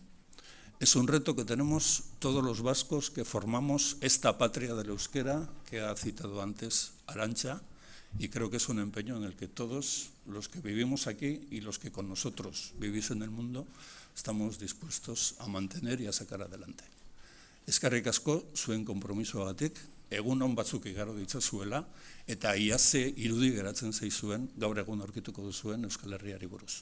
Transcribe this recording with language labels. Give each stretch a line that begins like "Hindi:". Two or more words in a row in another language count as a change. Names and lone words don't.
Spanish: Es un reto que tenemos todos los vascos que formamos esta patria del euskera que ha citado antes Arantxa, y creo que es un empeño en el que todos los que vivimos aquí y los que con nosotros vivís en el mundo estamos dispuestos a mantener y a sacar adelante.
Basque: Eskerrik asko zuen konpromisoagatik, egun on batzuk igaro ditzazuela, eta ia ze irudi geratzen zaizuen gaur egun aurkituko duzuen Euskal Herriari buruz.